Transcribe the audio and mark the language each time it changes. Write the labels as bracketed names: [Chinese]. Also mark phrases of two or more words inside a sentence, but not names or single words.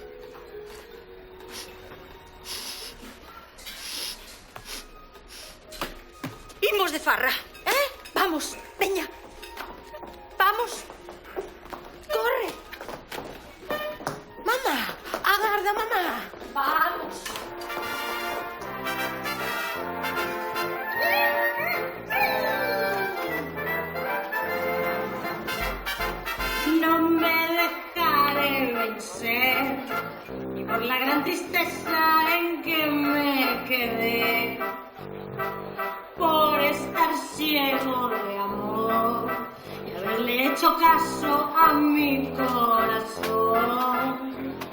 [Galician] Imos de farra, Vamos, veña. Vamos. Corre. Mamá, agarda, mamá. Vamos. [Spanish] No me dejaré vencer ni por la gran tristeza en que me quedé, por estar ciego de amor y haberle hecho caso a mi corazón.